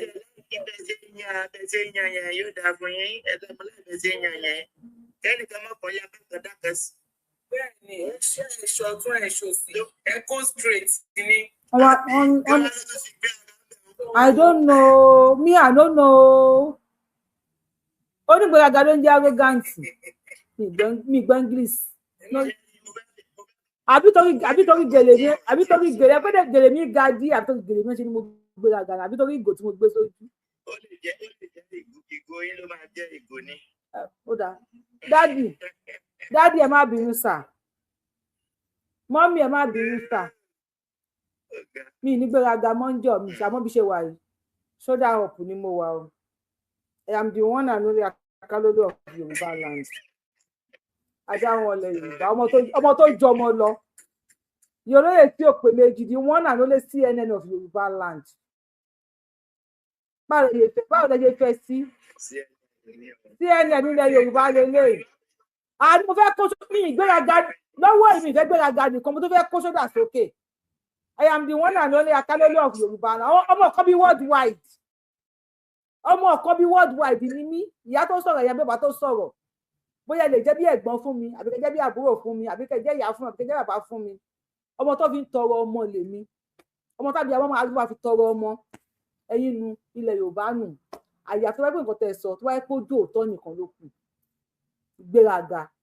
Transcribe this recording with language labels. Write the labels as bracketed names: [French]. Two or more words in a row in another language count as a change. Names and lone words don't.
[Yoruba] ẹ̀bẹ̀sẹ̀ yan yẹn yóò dáa fún yín ẹ̀bẹ̀sẹ̀ yan yẹn kẹ́nìkan má kọ́ ya kankan dákan sí. Bẹ́ẹ̀ ni ẹ̀ṣọ́ tún ẹ̀ṣọ́ sí ẹ̀kọ́ straight ni. [English] I don't know. Me, I don't know. [Yoruba] Onígbéraga ló ń jẹ́ arrogant. Mi gbọ́ English. Àbí torí gèlè mi, pé gèlè mi ga dí, àbí torí gèlè mi ṣe ni mo gbéraga, àbí torí ìgò tí mo gbé sójú. Ó lè jẹ́ ìgò yín ló máa jẹ́ ìgò ní. Ó dáa. Dádì ẹ má bínú sà. Mọ́mí ẹ má bínú sà. mi ní gbéraga mọ́njọ́ mi ṣàmọ́ bí ṣe wà yìí [English] shoulder up [Yoruba] ni mo wà o. [English] I am the one and only Akalolo of Yoruba land. [Yoruba] Ajá wọn lẹ Yorùbá ọmọ tó jọmọ lọ. Yorùbá tí ò pé méjì [English] the one and only CNN of Yoruba land. [Yoruba] Báwo lè fẹ́ sí? CNN nílẹ̀ Yorùbá lélẹ̀. Àní mo fẹ́ kó mi ìgbéraga lọ́wọ́ èmi ìfẹ́ gbéraga nìkan mo tó fẹ́ kó sódà sókè. [English] I am the one and only Akalolo of Yoruba land. [Yoruba] Ọmọ kan bí worldwide. Ọmọ ọkọ bí worldwide ni mí ìyá tó sọ̀rọ̀ ìyá bàbá tó sọ̀rọ̀ bóyá lè jẹ́ bí ẹ̀gbọ́n fún mi àbí kẹ́ jẹ́ bí àbúrò fún mi àbí kẹ́ jẹ́ ìyá fún mi àbí kẹ́ jẹ́ bàbá fún mi ọmọ tó fi ń tọrọ ọmọ lèmi ọmọ tàbí àwọn ọmọ àdúgbò fi tọrọ ọmọ ẹ̀yin nu ilẹ̀ Yorùbá nù àyà tó wáyé pé nǹkan tẹ́ sọ tó wáyé pé ojú òótọ́ nìkan ló kù ìgbéraga